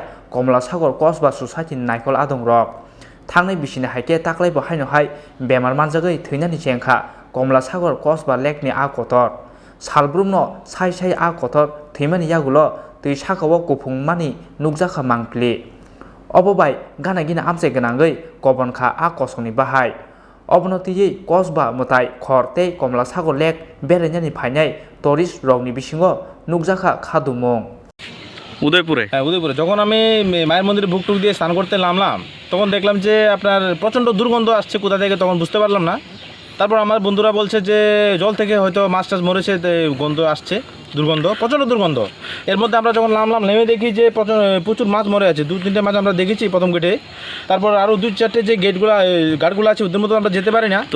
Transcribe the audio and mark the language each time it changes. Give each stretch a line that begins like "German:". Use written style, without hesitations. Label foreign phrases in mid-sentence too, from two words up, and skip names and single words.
Kok Borok: Komla Sagar Kosba Society Naikol Adong Rok Thangnai bisini haike taklai bo haino hai bemar manjagai thynani chengkha Komla Sagar Kosba Lake ni akotor salbrumno sai akotor thymani yagulo tui sakawo kupungmani nukjakha mangpili obobai ganagina amse ganangoi kobonkha akosoni bahai obono tiyei Kosba mutai khorte Komla Sagar Lake berainani phainai tourist rokni bisingo nukjakha khadumung
Bangla: উদয়পুরে হ্যাঁ উদয়পুরে যখন আমি মায়ের মন্দিরে ভুক টুক দিয়ে স্নান করতে নামলাম তখন দেখলাম যে আপনার প্রচণ্ড দুর্গন্ধ আসছে কোথা থেকে তখন বুঝতে পারলাম না তারপর আমার বন্ধুরা বলছে যে জল থেকে হয়তো মাছ টাছ মরেছে গন্ধ আসছে দুর্গন্ধ প্রচণ্ড দুর্গন্ধ এর মধ্যে আমরা যখন নামলাম নেমে দেখি যে প্রচুর মাছ মরে আছে 2-3টে মাছ আমরা দেখেছি প্রথম গেটে তারপর আরও 2-4টে যে গার্ডগুলো আছে ওদের মধ্যে আমরা যেতে পারি না